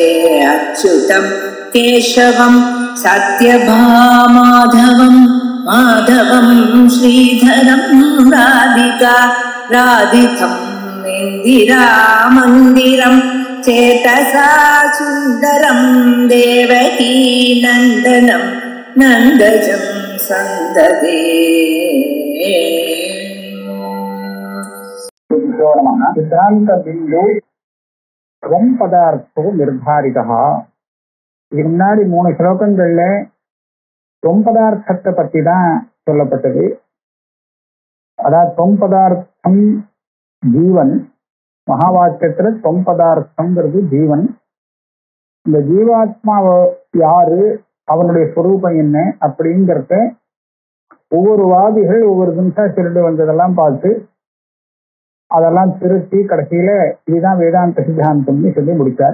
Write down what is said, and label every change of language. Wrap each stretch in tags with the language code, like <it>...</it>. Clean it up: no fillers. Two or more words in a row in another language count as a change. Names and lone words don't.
<sa>अच्युतं केशवं सत्यभामाधवं माधवं श्रीधरं राधिका राधितम् इन्दिरामन्दिरं चेतसा सुन्दरं देवकी नन्दनं नन्दजं सन्ददे। सिद्धांत बिंदु त्वं पदार्थो निर्धारितः.</sa> <ta>இதுக்கு முன்னாடி 3 ஸ்லோகங்கள்ல தொம் பதார்த்தத்தை பத்தி தான் சொல்லப்பட்டது. அதாவது தொம் பதார்த்தம் ஜீவன், மகா வாக்கியத்துல தொம் பதார்த்தம்ங்கிறது ஜீவன். இந்த ஜீவாத்மாவை யாரு, அவனுடைய ஸ்வரூபம் என்ன அப்படிங்கிறத ஒவ்வொரு வாதிகள் ஒவ்வொரு நிமிஷம் திருட்டு வந்ததெல்லாம் பார்த்து அதெல்லாம் திருத்தி கடைசியில இதுதான் வேதாந்த சித்தாந்தம்னு சொல்லி முடித்தார்.</ta>